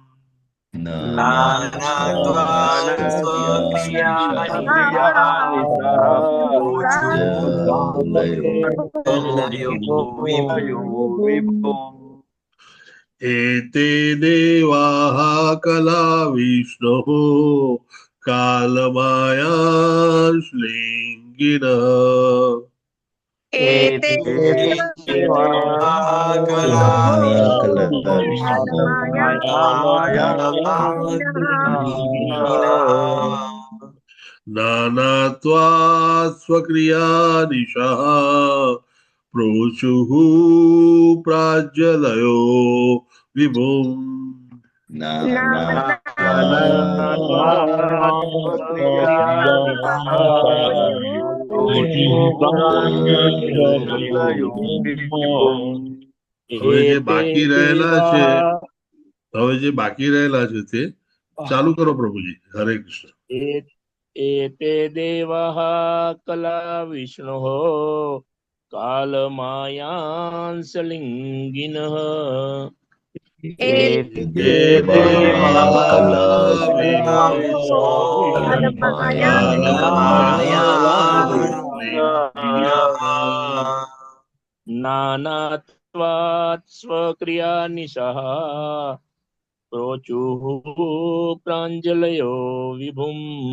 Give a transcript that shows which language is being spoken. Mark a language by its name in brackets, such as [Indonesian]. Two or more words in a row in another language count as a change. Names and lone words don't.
[Sanskrit] એતે દેવાઃ કલા વિષ્ણો કાલમાયા શ્લિંગિનઃ एते देवा कला विष्णो नानात्वात् स्वक्रिया निशः प्रोचुः प्राज्वलयो विभुम् [Gujarati] હવે જે બાકી રહેલા છે તે ચાલુ કરો પ્રભુજી. હરે કૃષ્ણ. [Sanskrit] एते देवाः कला विष्णोः कालमायांसलिङ्गिनः नानात्वात् स्वक्रियानिशः प्रोचुः प्राञ्जलयो विभुम्